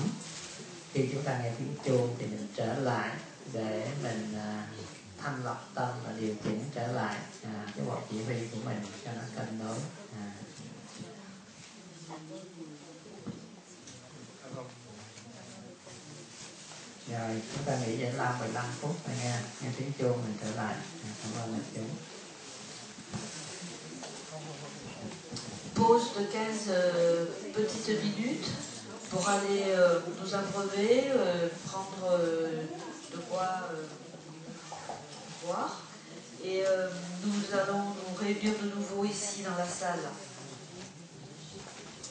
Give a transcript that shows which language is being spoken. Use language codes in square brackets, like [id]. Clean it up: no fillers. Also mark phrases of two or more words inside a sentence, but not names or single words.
[vi] Khi chúng ta nghe tiếng chuông thì mình trở lại để mình thanh lọc tâm và điều chỉnh trở lại cái bộ chỉ huy của mình cho nó cân đối. Rồi chúng ta nghỉ giải lao 15 phút thôi nha. Nghe tiếng chuông mình trở lại. Cảm ơn đại chúng. [fr] Pause de 15 petites minutes pour aller nous abreuver, prendre de quoi boire. Et nous allons nous réunir de nouveau ici dans la salle.